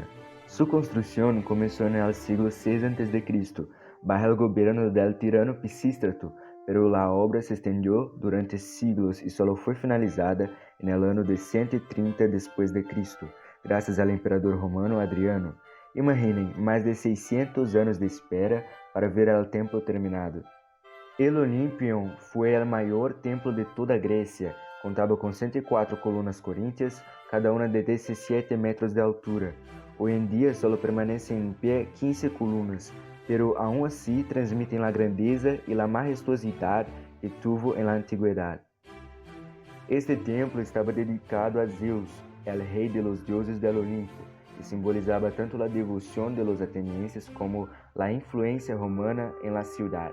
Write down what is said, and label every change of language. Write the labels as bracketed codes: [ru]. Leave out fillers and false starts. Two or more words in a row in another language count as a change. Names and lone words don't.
[es] Su construcción comenzó en el siglo VI a.C., bajo el gobierno del tirano Pisístrato, pero la obra se extendió durante siglos y solo fue finalizada en el año de 130 después de Cristo, gracias al emperador romano Adriano. [pt] Imaginem, mais de 600 anos de espera para ver [es] el templo terminado. [pt] El Olympion foi o maior templo de toda a Grécia, contava com 104 colunas coríntias, cada uma de 17 metros de altura. [es] Hoy en día solo permanecen en pie 15 columnas, pero aún así transmiten la grandeza y la majestuosidad que tuvo en la antigüedad. Este templo estaba dedicado a Zeus, el rey de los dioses del Olimpo, que simbolizaba tanto la devoción de los atenienses como la influencia romana en la ciudad.